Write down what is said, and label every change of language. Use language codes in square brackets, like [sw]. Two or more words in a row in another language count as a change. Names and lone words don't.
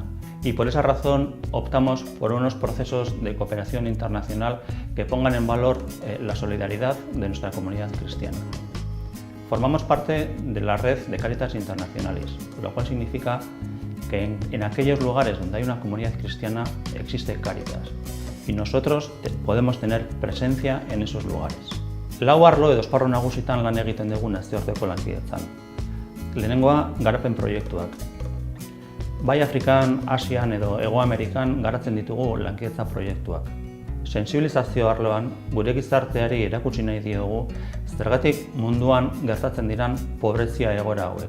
[es] Y por esa razón optamos por unos procesos de cooperación internacional que pongan en valor la solidaridad de nuestra comunidad cristiana. Formamos parte de la red de Cáritas Internacionalis, lo cual significa que en aquellos lugares donde hay una comunidad cristiana existe Cáritas y nosotros podemos tener presencia en esos lugares. [eu] Lau arlo edo esparru nagusitan lan egiten dugu nazioarteko lankidetzan. Lehenengoa, garapen proiektuak. Bai Afrikan, Asian edo Hego Amerikan garatzen ditugu lankidetza proiektuak. Sentsibilizazio arloan gure gizarteari erakutsi nahi diogu zergatik munduan gertatzen diran pobrezia egoera hauek.